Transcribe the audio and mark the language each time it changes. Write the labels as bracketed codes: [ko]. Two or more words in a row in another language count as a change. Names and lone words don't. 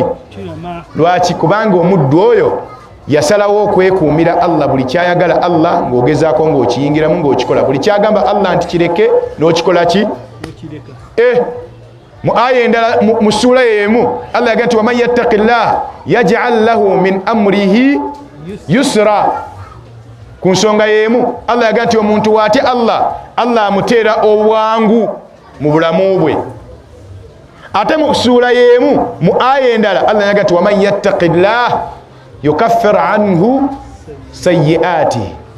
[lg] Lwaki? Kubanga omuddu oyo yasalawo okwekuumira Allah, buli kyayagala Allah ng'ogezaako ng'okiyingiramu ng'okikola, buli kyagamba Allah nti kireke n'okikola ki? Mu aya endala mu sura y'emu Allah yaga nti [ar] ومن يتق الله يجعل له من أمره يسرا. [lg] Ku nsonga y'emu Allah yaga nti omuntu waate Allah amuteera obwangu mu bulamu bwe. Ate mu sura y'emu mu aya endala Allah yaga nti [ar] ومن يتق الله يكفر عنه سيئاته.